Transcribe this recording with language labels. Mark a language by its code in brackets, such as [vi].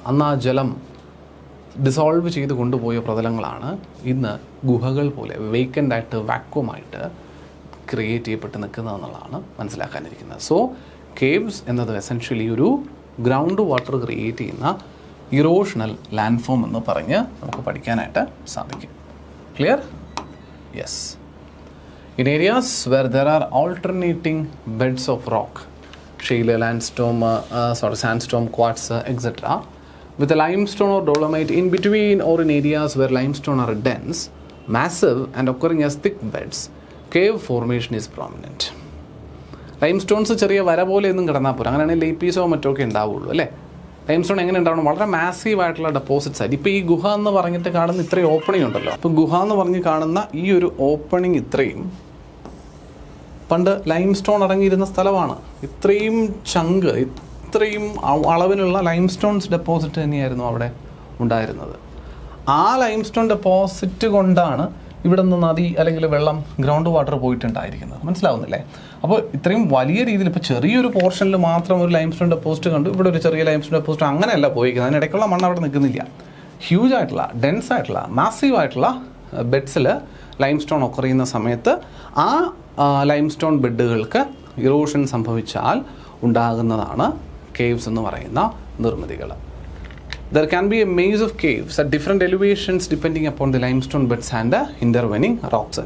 [ml] അന്ന് ആ ജലം ഡിസോൾവ് ചെയ്ത് കൊണ്ടുപോയ പ്രതലങ്ങളാണ് ഇന്ന് ഗുഹകൾ പോലെ വേക്കൻ്റായിട്ട് വാക്വമായിട്ട് ക്രിയേറ്റ് ചെയ്യപ്പെട്ട് നിൽക്കുന്നതെന്നുള്ളതാണ് മനസ്സിലാക്കാനിരിക്കുന്നത്. സോ കേവ്സ് എന്നത് എസെൻഷ്യലി ഒരു ഗ്രൗണ്ട് വാട്ടർ ക്രിയേറ്റ് ചെയ്യുന്ന ഇറോഷണൽ ലാൻഡ് ഫോം എന്ന് പറഞ്ഞ് നമുക്ക് പഠിക്കാനായിട്ട് സാധിക്കും. [en] Clear? Yes. In areas where there are alternating beds of rock, shale, sandstone, quartz, etc., with a limestone or dolomite in between, or in areas where limestone are dense, massive and occurring as thick beds, cave formation is prominent. [ml] ലൈംസ്റ്റോൺസ് ചെറിയ വര പോലെ ഒന്നും കിടന്നാൽ പോരാ, അങ്ങനെയാണെങ്കിൽ ലേപ്പീസോ മറ്റോ ഒക്കെ ഉണ്ടാവുള്ളൂ അല്ലേ. ലൈംസ്റ്റോൺ എങ്ങനെ ഉണ്ടാവണം? വളരെ മാസീവ് ആയിട്ടുള്ള ഡെപ്പോസിറ്റ്സ് ആയിട്ട്. ഇപ്പോൾ ഈ ഗുഹ എന്ന് പറഞ്ഞിട്ട് കാണുന്ന ഇത്രയും ഓപ്പണിംഗ് ഉണ്ടല്ലോ, അപ്പോൾ ഗുഹ എന്ന് പറഞ്ഞ് കാണുന്ന ഈ ഒരു ഓപ്പണിംഗ് ഇത്രയും പണ്ട് ലൈംസ്റ്റോൺ അടങ്ങിയിരുന്ന സ്ഥലമാണ്. ഇത്രയും ചങ്ക്, ഇത്രയും അളവിലുള്ള ലൈംസ്റ്റോൺസ് ഡെപ്പോസിറ്റ് തന്നെയായിരുന്നു അവിടെ ഉണ്ടായിരുന്നത്. ആ ലൈംസ്റ്റോൺ ഡെപ്പോസിറ്റ് കൊണ്ടാണ് ഇവിടെ നിന്ന് നദി അല്ലെങ്കിൽ വെള്ളം, ഗ്രൗണ്ട് വാട്ടർ പോയിട്ടുണ്ടായിരിക്കുന്നത്. മനസ്സിലാവുന്നില്ലേ? അപ്പോൾ ഇത്രയും വലിയ രീതിയിൽ ഇപ്പോൾ ചെറിയൊരു പോർഷനിൽ മാത്രം ഒരു ലൈംസ്റ്റോൺ ഡെപ്പോസിറ്റ് കണ്ടു, ഇവിടെ ഒരു ചെറിയ ലൈംസ്റ്റോൺ ഡെപ്പോസിറ്റ് അങ്ങനെയല്ല പോയിരിക്കുന്നത്. അതിനിടയ്ക്കുള്ള മണ്ണ് അവിടെ നിൽക്കുന്നില്ല. ഹ്യൂജ് ആയിട്ടുള്ള, ഡെൻസ് ആയിട്ടുള്ള, മാസീവ് ആയിട്ടുള്ള ബെഡ്സിൽ ലൈംസ്റ്റോൺ ഒക്കെ ചെയ്യുന്ന സമയത്ത് ആ ലൈംസ്റ്റോൺ ബെഡുകൾക്ക് ഇറോഷൻ സംഭവിച്ചാൽ ഉണ്ടാകുന്നതാണ് കേവ്സ് എന്ന് പറയുന്ന നിർമ്മിതികൾ. [en] There can be a maze of caves at different elevations depending upon the limestone beds and the intervening rocks.